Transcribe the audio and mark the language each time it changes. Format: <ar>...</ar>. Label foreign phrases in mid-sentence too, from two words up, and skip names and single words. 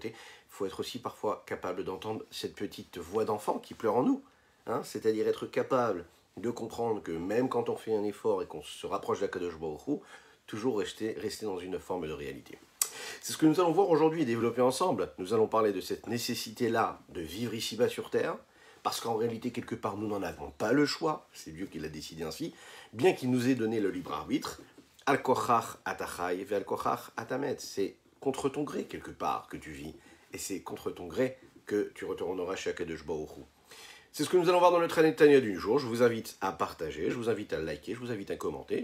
<fr>Il faut être aussi parfois capable d'entendre cette petite voix d'enfant qui pleure en nous, hein, c'est-à-dire être capable de comprendre que même quand on fait un effort et qu'on se rapproche d'</fr> <he>הקדוש ברוך הוא,</he> <fr>toujours rester dans une forme de réalité. C'est ce que nous allons voir aujourd'hui et développer ensemble. Nous allons parler de cette nécessité-là de vivre ici-bas sur Terre, parce qu'en réalité, quelque part, nous n'en avons pas le choix, c'est Dieu qui l'a décidé ainsi, bien qu'il nous ait donné le libre arbitre.</fr> <he>על כורחך אתה חי ועל כורחך אתה מת,</he> <fr>c'est contre ton gré, quelque part, que tu vis, et c'est contre ton gré que tu retourneras chez</fr> <he>הקדוש ברוך הוא.</he> <fr>C'est ce que nous allons voir dans le Traité Tanya du jour. Je vous invite à partager, je vous invite à liker, je vous invite à commenter.</fr>